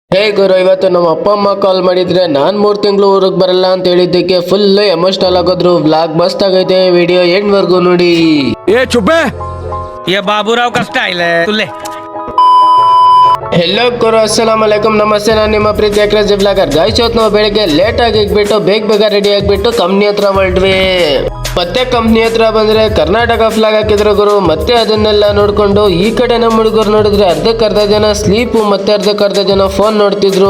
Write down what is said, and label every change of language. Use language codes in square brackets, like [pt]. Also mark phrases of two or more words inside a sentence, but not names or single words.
[kn] ಹೇ ಗುರು, ಇವತ್ತು ನಮ್ಮ ಅಪ್ಪ ಅಮ್ಮ ಕಾಲ್ ಮಾಡಿದ್ರೆ ನಾನು 3 ತಿಂಗಳು ಊರಿಗೆ ಬರಲ್ಲ ಅಂತ ಹೇಳಿದ್ದಕ್ಕೆ [en] full emotional [kn] ಆಗೋದ್ರು. ವ್ಲಾಗ್ ಮಸ್ತ್ ಆಗೈತೆ, ವಿಡಿಯೋ ಎಂಡ್ವರೆಗೂ ನೋಡಿ. [hi] ये चुप है। ये बाबूराव का स्टाइल है तुले। [kn] ಹೆಲೋ ಗುರು, [ar] السلام عليكم, [kn] ನಮಸ್ತೆ. ನಾನು ನಿಮ್ಮ ಪ್ರೀತಿ ಅಕ್ರಜ್ ಬ್ಲಾಗರ್. ಗಾಯ್ಸ್, ಇವತ್ತು ನಾವು ಬೆಳಗ್ಗೆ ಲೇಟ್ ಆಗಿ ಇಕ್ಬಿಟ್ಟು ಬೇಗ ರೆಡಿ ಆಗಿಬಿಟ್ಟು ಕಂಪ್ನಿ ಹತ್ರ ಹೊರಟ್ವಿ. ಮತ್ತೆ ಕಂಪ್ನಿ ಹತ್ರ ಬಂದ್ರೆ ಕರ್ನಾಟಕ ಫ್ಲಾಗ್ ಹಾಕಿದ್ರು ಗುರು. ಮತ್ತೆ ಅದನ್ನೆಲ್ಲ ನೋಡ್ಕೊಂಡು ಈ ಕಡೆ ನಮ್ಮ ಹುಡುಗರು ನೋಡಿದ್ರೆ ಅರ್ಧ ಜನ ಸ್ಲೀಪು, ಮತ್ತೆ ಅರ್ಧ ಜನ ಫೋನ್ ನೋಡ್ತಿದ್ರು.